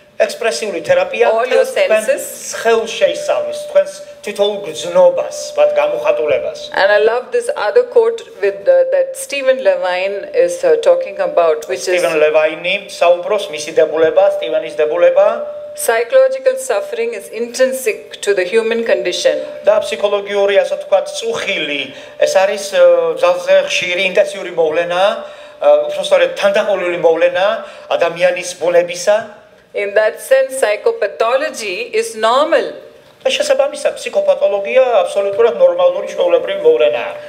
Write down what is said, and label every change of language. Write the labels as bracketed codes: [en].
[ka] ექსპრესიული თერაპია [en] all your senses, [ka] სხეულს შეისწავლის, თქვენს თითოეულ გრძნობას, მათ გამოხატულებას. [en] And I love this other quote with that Stephen Levine is talking about, which is [ka] Stephen Levine საუბრობს მისი დებულება, სტივენის დებულება. [en] Psychological suffering is intrinsic to the human condition. [ka] და ფსიქოლოგიური, ასე ვთქვათ, წუხილი, ეს არის ძალზე ხშირი ინტენსიური მოვლენა, უბრალოდ თანდაყოლილი მოვლენა ადამიანის ბუნებისა. [en] In that sense, psychopathology is normal. [ka] და შესაბამისად, ფსიქოპათოლოგია აბსოლუტურად ნორმალური ჩვეულებრივი მოვლენაა.